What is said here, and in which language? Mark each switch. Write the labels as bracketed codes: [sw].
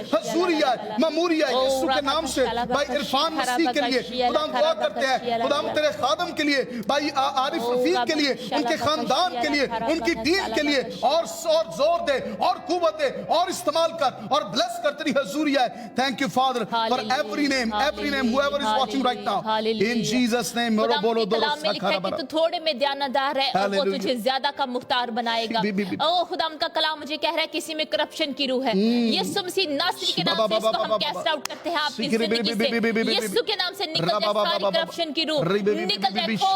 [hi] हजूरिया ममूरिया यीशु के नाम से। भाई इरफान मसीह के लिए खुदा दुआ करते हैं। खुदा तेरे खादम के लिए, भाई आरिफ रफीक के लिए, उनके खानदान के लिए, उनकी टीम के लिए और जोर दे और कुव्वत दे और इस्तेमाल कर और ब्लेस कर तेरी हजूरिया। [en] Thank you father for every name whoever is watching right now in Jesus name। [hi] बोलो बोलो तू थोड़े में ध्यानदार है और वो तुझे ज्यादा का मुख्तार बनाएगा। ओ खुदा का कलाम मुझे कह रहा है किसी में करप्शन की रूह है, यीशु मसीह नासरी के नाम से इसको हम कैस्ट आउट करते हैं आपकी जिंदगी से। यीशु के नाम से निकल जाए सारी करप्शन की रूह, निकल जाए।